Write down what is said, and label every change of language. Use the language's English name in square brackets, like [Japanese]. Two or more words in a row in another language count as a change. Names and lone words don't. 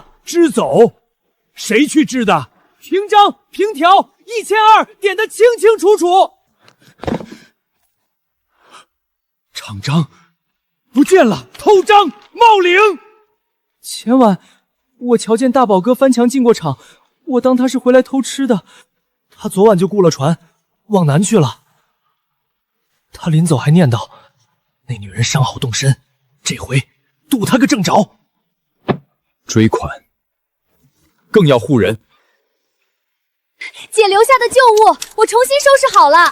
[Chinese] 支走？誰去支的？憑章憑條1200點得清清楚楚。廠章不見了，偷章冒領。前晚我瞧見大寶哥翻牆進過廠，我當他是回來偷吃的。他昨晚就雇了船往南去了。他臨走還念叨， 那女人伤好动身，这回渡她个正着。追款，更要护人。姐留下的旧物，我重新收拾好了。